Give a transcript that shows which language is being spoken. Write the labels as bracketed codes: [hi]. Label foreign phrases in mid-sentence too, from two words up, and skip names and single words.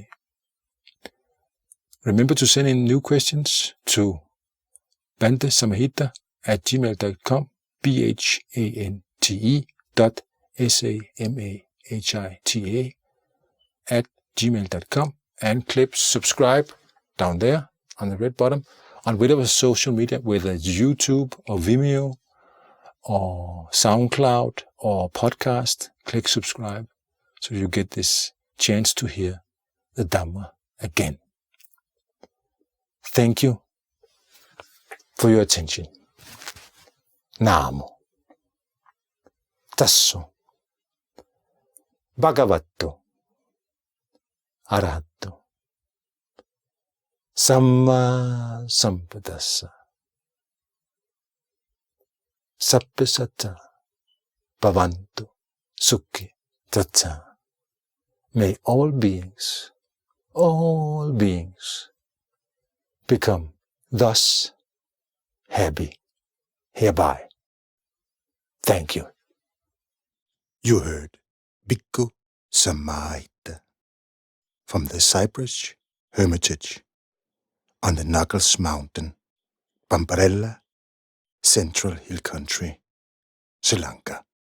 [en] Remember to send in new questions to Samahita@gmail.com, BHANTE.SAMAHITA@gmail.com, and click subscribe down there on the red bottom on whatever social media, whether it's YouTube or Vimeo or SoundCloud or podcast. Click subscribe so you get this chance to hear the Dhamma again. Thank you for your attention. [pi] Namo Tasso Bhagavato Arahato Samma Sambuddhassa. Sabbe satta bhavantu sukhi tattha. [en] May all beings become thus happy hereby. Thank you. You heard Bhikkhu Samahita from the Cypress Hermitage on the Knuckles Mountain, Pamparella, Central Hill Country, Sri Lanka.